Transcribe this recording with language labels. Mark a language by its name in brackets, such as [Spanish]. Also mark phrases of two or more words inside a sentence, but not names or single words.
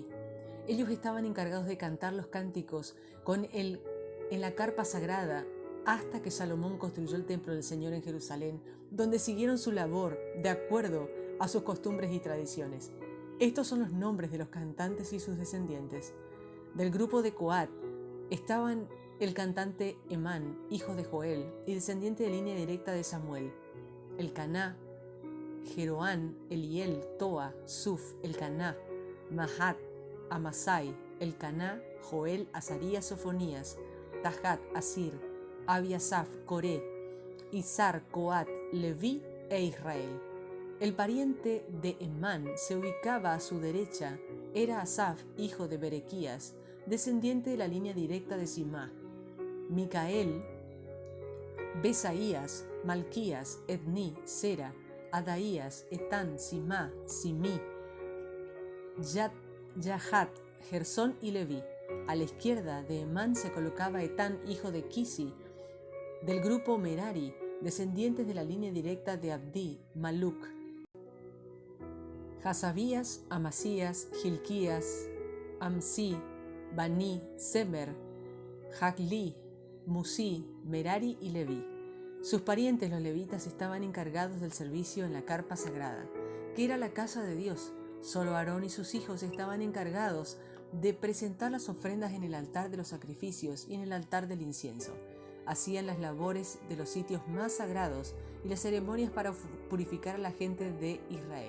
[Spanish] Ellos estaban encargados de cantar los cánticos en la carpa sagrada hasta que Salomón construyó el templo del Señor en Jerusalén, donde siguieron su labor de acuerdo a sus costumbres y tradiciones. Estos son los nombres de los cantantes y sus descendientes. Del grupo de Coat estaban el cantante Emán, hijo de Joel, y descendiente de línea directa de Samuel, Elcaná, Jeroán, Eliel, Toa, Suf, Elcaná, Mahat, Amasai, Elcaná, Joel, Azarías, Sofonías, Tahat, Asir, Abiasaf, Coré, Izar, Coat, Leví e Israel. El pariente de Emán se ubicaba a su derecha, era Asaf, hijo de Berequías, descendiente de la línea directa de Simá, Micael, Besaías, Malquías, Ední, Sera, Adaías, Etán, Simá, Simí, Yahat, Gersón y Leví. A la izquierda de Emán se colocaba Etán, hijo de Kisi, del grupo Merari, descendientes de la línea directa de Abdí, Maluk, Hasabías, Amasías, Hilquías, Amsi, Bani, Semer, Hagli, Musí, Merari y Leví. Sus parientes los levitas estaban encargados del servicio en la carpa sagrada, que era la casa de Dios, Solo Aarón y sus hijos estaban encargados de presentar las ofrendas en el altar de los sacrificios y en el altar del incienso. Hacían las labores de los sitios más sagrados y las ceremonias para purificar a la gente de Israel.